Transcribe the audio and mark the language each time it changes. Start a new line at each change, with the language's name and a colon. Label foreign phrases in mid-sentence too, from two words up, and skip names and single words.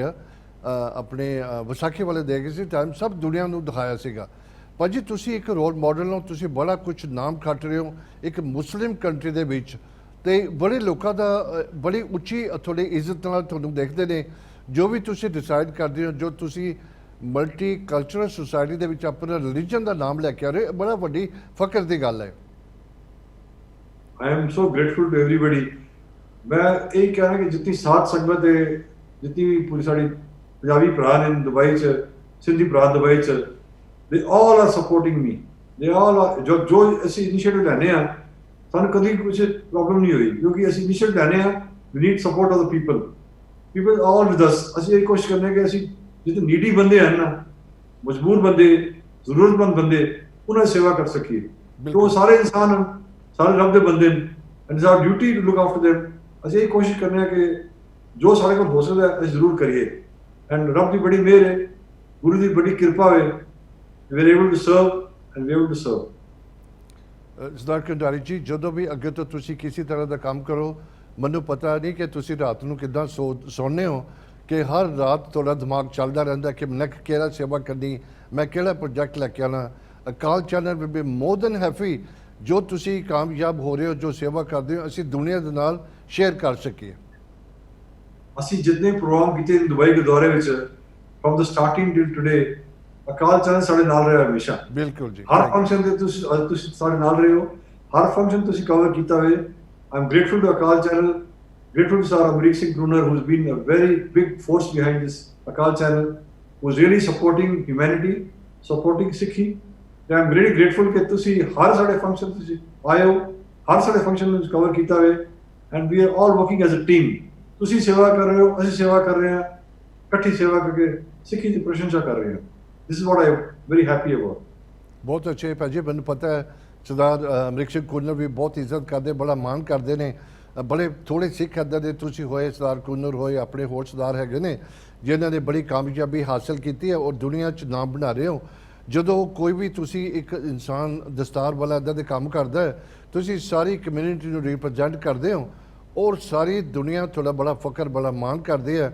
Punjabi: ਗਿਆ ਆਪਣੇ ਵਿਸਾਖੀ ਵਾਲੇ ਦੇ ਗਏ ਸੀ ਟਾਈਮ ਸਭ ਦੁਨੀਆ ਨੂੰ ਦਿਖਾਇਆ ਸੀਗਾ ਭਾਜੀ ਤੁਸੀਂ ਇੱਕ
English: role model
Punjabi: ਹੋ ਤੁਸੀਂ ਬੜਾ ਕੁਝ ਨਾਮ ਖੱਟ ਰਹੇ ਹੋ ਇੱਕ
English: Muslim country
Punjabi: ਦੇ ਵਿੱਚ ਤੇ ਬੜੇ ਲੋਕਾਂ ਦਾ ਬੜੀ ਉੱਚੀ ਤੁਹਾਡੀ ਇੱਜ਼ਤ ਨਾਲ ਤੁਹਾਨੂੰ ਦੇਖਦੇ ਨੇ ਜੋ ਵੀ ਤੁਸੀਂ ਡਿਸਾਈਡ ਕਰਦੇ ਹੋ ਜੋ ਤੁਸੀਂ
English: multicultural society
Punjabi: ਦੇ ਵਿੱਚ ਆਪਣਾ ਰਿਲੀਜਨ ਦਾ ਨਾਮ ਲੈ ਕੇ ਆ ਰਹੇ ਬੜਾ ਵੱਡੀ ਫਖਰ ਦੀ ਗੱਲ ਹੈ
English: I am so grateful to everybody
Punjabi: ਮੈਂ ਇਹ ਕਹਿਣਾ ਕਿ ਜਿੰਨੀ ਸਾਥ ਸੰਗਤ ਹੈ ਜਿੰਨੀ ਵੀ ਪੂਰੀ ਸਾਡੀ ਪੰਜਾਬੀ ਭਰਾ ਨੇ ਦੁਬਈ 'ਚ ਸਿੰਧੀ ਭਰਾ ਦੁਬਈ 'ਚ
English: they all are supporting me they all are
Punjabi: ਜੋ ਅਸੀਂ ਇਨੀਸ਼ੀਏਟਿਵ ਲੈਣੇ ਆ ਸਾਨੂੰ ਕਦੀ ਕੁਝ ਪ੍ਰੋਬਲਮ ਨਹੀਂ ਹੋਈ ਕਿਉਂਕਿ ਅਸੀਂ ਇਨੀਸ਼ੀਏਟਿਵ ਲੈਣੇ ਆ
English: we need support of the people all with us
Punjabi: ਅਸੀਂ ਇਹ ਕੋਸ਼ਿਸ਼ ਕਰਨੇ ਕਿ ਅਸੀਂ ਜਿੱਥੇ ਨੀਡੀ ਬੰਦੇ ਹਨ ਨਾ ਮਜਬੂਰ ਬੰਦੇ ਜ਼ਰੂਰਤਮੰਦ ਬੰਦੇ ਉਹਨਾਂ ਦੀ ਸੇਵਾ ਕਰ ਸਕੀਏ ਕਿਉਂ ਸਾਰੇ ਇਨਸਾਨ ਹਨ ਸਾਰੇ ਰੱਬ ਦੇ ਬੰਦੇ ਨੇ
English: and it's our duty to look after them
Punjabi: ਅਸੀਂ ਇਹ ਕੋਸ਼ਿਸ਼ ਕਰਨੇ ਆ ਕਿ ਜੋ ਸਾਡੇ ਕੋਲ ਹੋ ਸਕਦਾ ਅਸੀਂ ਜ਼ਰੂਰ ਕਰੀਏ ਐਂਡ ਰੱਬ ਦੀ ਬੜੀ ਮਿਹਰ ਹੈ ਗੁਰੂ ਦੀ ਬੜੀ ਕਿਰਪਾ ਹੈ
English: we are able to serve and we are able to serve
Punjabi: ਸਰਦਾਰ ਕੰਡਾਰੀ ਜੀ ਜਦੋਂ ਵੀ ਅੱਗੇ ਤੋਂ ਤੁਸੀਂ ਕਿਸੇ ਤਰ੍ਹਾਂ ਦਾ ਕੰਮ ਕਰੋ ਮੈਨੂੰ ਪਤਾ ਨਹੀਂ ਕਿ ਤੁਸੀਂ ਰਾਤ ਨੂੰ ਕਿੱਦਾਂ ਸੌਂਦੇ ਹੋ ਕਿ ਹਰ ਰਾਤ ਤੁਹਾਡਾ ਦਿਮਾਗ ਚੱਲਦਾ ਰਹਿੰਦਾ ਕਿ ਮੈਂ ਕਿਹੜਾ ਸੇਵਾ ਕਰਨੀ ਮੈਂ ਕਿਹੜਾ ਪ੍ਰੋਜੈਕਟ ਲੈ ਕੇ ਆਉਣਾ ਅਕਾਲ ਚੈਨਲ
English: will be more than happy
Punjabi: ਜੋ ਤੁਸੀਂ ਕਾਮਯਾਬ ਹੋ ਰਹੇ ਹੋ ਜੋ ਸੇਵਾ ਕਰਦੇ ਹੋ ਅਸੀਂ ਦੁਨੀਆ ਦੇ ਨਾਲ ਸ਼ੇਅਰ ਕਰ ਸਕੀਏ ਅਸੀਂ ਜਿੰਨੇ ਪ੍ਰੋਗਰਾਮ ਕੀਤੇ ਦੁਬਈ ਗੁਰਦੁਆਰੇ ਵਿੱਚ
English: from the starting till today
Punjabi: ਅਕਾਲ ਚੈਨਲ ਸਾਡੇ ਨਾਲ ਰਿਹਾ ਹਮੇਸ਼ਾ ਬਿਲਕੁਲ ਜੀ ਹਰ ਫੰਕਸ਼ਨ ਤੇ ਤੁਸੀਂ ਸਾਡੇ ਨਾਲ ਰਹੇ ਹੋ ਹਰ ਫੰਕਸ਼ਨ ਤੁਸੀਂ ਕਵਰ ਕੀਤਾ ਹੋਵੇ।
English: I am grateful to Akal Channel, grateful to Sir Amrik Singh Gruner, who's been a very big force behind this Akal channel, who's really supporting humanity, supporting Sikhi. And I'm really grateful that
Punjabi: ਤੁਸੀਂ ਹਰ ਸਾਡੇ ਫੰਕਸ਼ਨ ਤੁਸੀਂ ਆਏ ਹੋ, ਹਰ ਸਾਡੇ ਫੰਕਸ਼ਨ ਨੂੰ ਕਵਰ ਕੀਤਾ ਹੋਵੇ,
English: and we are all working as a team.
Punjabi: ਤੁਸੀਂ ਸੇਵਾ ਕਰ ਰਹੇ ਹੋ, ਅਸੀਂ ਸੇਵਾ ਕਰ ਰਹੇ ਹਾਂ, ਇਕੱਠੀ ਸੇਵਾ ਕਰਕੇ ਸਿੱਖੀ ਦੀ ਪ੍ਰਸ਼ੰਸਾ ਕਰ ਰਹੇ ਹਾਂ।
English: This is what I am very happy about.
Punjabi: ਬਹੁਤ ਅੱਛੇ ਭਾਜੀ, ਮੈਨੂੰ ਪਤਾ ਹੈ ਸਰਦਾਰ ਅਮਰਿਕ ਸਿੰਘ ਕੂਨਰ ਵੀ ਬਹੁਤ ਇੱਜ਼ਤ ਕਰਦੇ, ਬੜਾ ਮਾਣ ਕਰਦੇ ਨੇ। ਬੜੇ ਥੋੜ੍ਹੇ ਸਿੱਖ ਇੱਦਾਂ ਦੇ ਤੁਸੀਂ ਹੋਏ, ਸਰਦਾਰ ਕੂਨਰ ਹੋਏ, ਆਪਣੇ ਹੋਰ ਸਰਦਾਰ ਹੈਗੇ ਨੇ ਜਿਨ੍ਹਾਂ ਨੇ ਬੜੀ ਕਾਮਯਾਬੀ ਹਾਸਲ ਕੀਤੀ ਹੈ ਔਰ ਦੁਨੀਆ 'ਚ ਨਾਮ ਬਣਾ ਰਹੇ ਹੋ। ਜਦੋਂ ਕੋਈ ਵੀ ਤੁਸੀਂ ਇੱਕ ਇਨਸਾਨ ਦਸਤਾਰ ਵਾਲਾ ਇੱਦਾਂ ਦੇ ਕੰਮ ਕਰਦਾ ਹੈ, ਤੁਸੀਂ ਸਾਰੀ ਕਮਿਊਨਿਟੀ ਨੂੰ ਰਿਪਰੈਜ਼ੈਂਟ ਕਰਦੇ ਹੋ ਔਰ ਸਾਰੀ ਦੁਨੀਆ ਤੁਹਾਡਾ ਬੜਾ ਫਕਰ, ਬੜਾ ਮਾਣ ਕਰਦੀ ਹੈ।